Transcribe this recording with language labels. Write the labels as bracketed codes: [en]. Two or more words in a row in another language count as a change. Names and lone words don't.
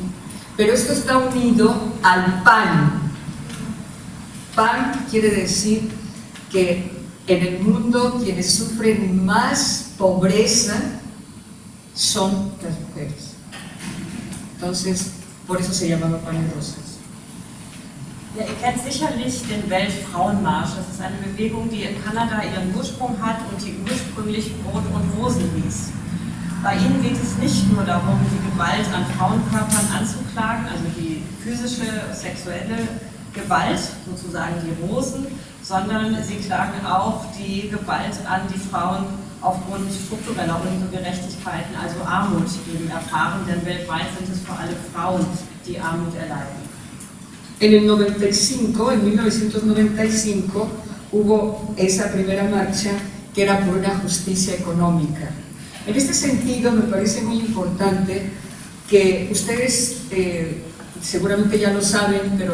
[es] Pero esto está unido al pan. Pan quiere decir que en el mundo quienes sufren más pobreza son las mujeres. Entonces, por eso se llamaba Pan y Rosas. [de] Ja, ihr kennt sicherlich den Weltfrauenmarsch. Das ist eine Bewegung, die in Kanada ihren Ursprung hat und die ursprünglich Brot und Rosen hieß. Bei ihnen geht es nicht nur darum, die Gewalt an Frauenkörpern anzuklagen, also die physische, sexuelle Gewalt, sozusagen die Rosen, sondern sie klagen auch die Gewalt an, die Frauen aufgrund struktureller Ungerechtigkeiten, also Armut, eben erfahren, denn weltweit sind es vor allem Frauen, die Armut erleiden. [es] En 1995, hubo esa primera marcha que era por una justicia económica. En este sentido, me parece muy importante que ustedes seguramente ya lo saben, pero